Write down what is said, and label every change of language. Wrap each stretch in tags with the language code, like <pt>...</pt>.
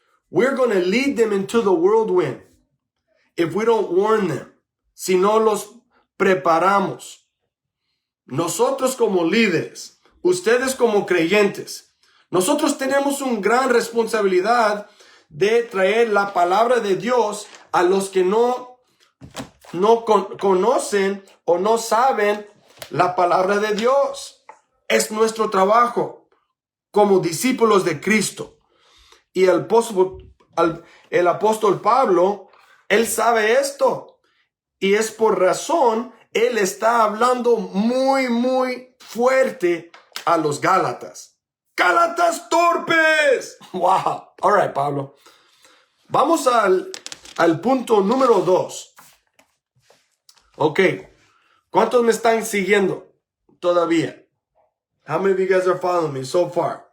<en>We're going to lead them into the whirlwind. If we don't warn them,</en> <es>si no los preparamos, nosotros como líderes, ustedes como creyentes, nosotros tenemos una gran responsabilidad de traer la palabra de Dios a los que no conocen o no saben la palabra de Dios. Es nuestro trabajo como discípulos de Cristo. Y el apóstol Pablo, él sabe esto y es por razón, él está hablando muy fuerte a los Gálatas. ¡Gálatas torpes! ¡Wow!</es> <en>All right,</en> <es>Pablo. Vamos al punto número 2. Ok. ¿Cuántos me están siguiendo todavía?</es> <en>How many of you guys are following me so far?</en>